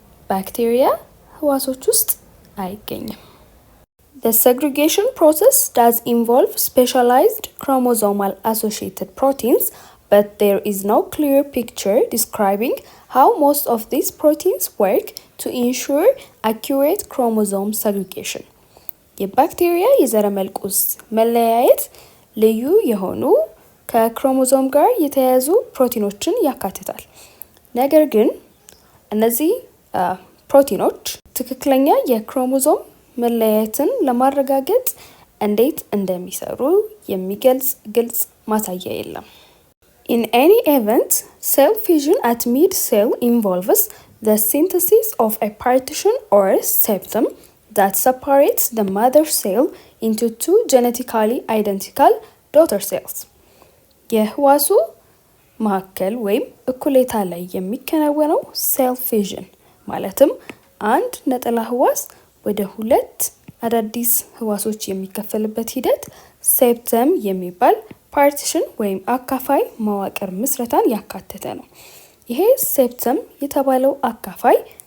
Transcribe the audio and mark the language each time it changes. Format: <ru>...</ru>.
<am>ባክቴሪያ ህዋሶች ውስጥ አይገኝም።</am> <en>The segregation process does involve specialized chromosomal associated proteins, but there is no clear picture describing how most of these proteins work to ensure accurate chromosome segregation.</en> <am>የባክቴሪያ የዘረመል ቁስ መለያየት ልዩ የሆኑ ከክሮሞዞም ጋር የተያያዙ ፕሮቲኖችን ያካትታል። ነገር ግን እነዚህ ፕሮቲኖች ትክክለኛ የክሮሞዞም መለያየትን ለማረጋገጥ እንዴት እንደሚሰሩ የሚገልጽ ግልጽ ማሳያ የለም።</am> <en>In any event, cell fusion at mid-cell involves the synthesis of a partition or septum that separates the mother cell into two genetically identical daughter cells.</en> <am>የህዋሱ ማዕከል ወይም እኩሌታ ላይ የሚከናወነው ሴል ፊዥን ማለትም አንድ ነጠላ ህዋስ ወደ ሁለት አዳዲስ ህዋሶች የሚከፈልበት ሂደት ሴፕተም የሚባል ፓርቲሽን ወይም አካፋይ መዋቅር ምስረታን ያካተተ ነው። ይሄ ሴፕተም የተባለው አካፋይ</am>